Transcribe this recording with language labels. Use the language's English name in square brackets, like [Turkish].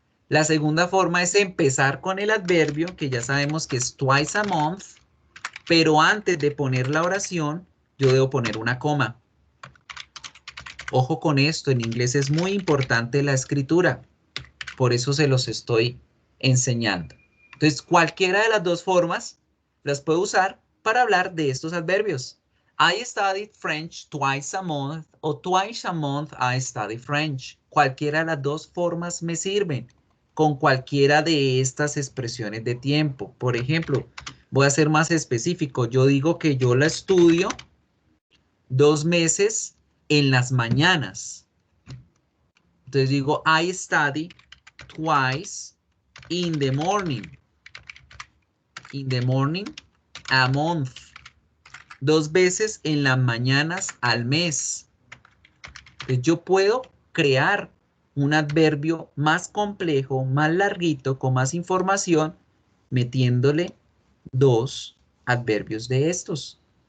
[Spanish] La segunda forma es empezar con el adverbio, que ya sabemos que es twice a month, pero antes de poner la oración, yo debo poner una coma. Ojo con esto, en inglés es muy importante la escritura. Por eso se los estoy enseñando. Entonces, cualquiera de las dos formas las puedo usar para hablar de estos adverbios. [English] I studied French twice a month o twice a month I study French. [Spanish] Cualquiera de las dos formas me sirven con cualquiera de estas expresiones de tiempo. Por ejemplo, voy a ser más específico. Yo digo que yo la estudio 2 meses en las mañanas. [English] Entonces digo, I study twice in the morning. In the morning, a month. [Spanish] 2 veces en las mañanas al mes. Entonces yo puedo crear un adverbio más complejo, más larguito, con más información, metiéndole 2 adverbios de estos.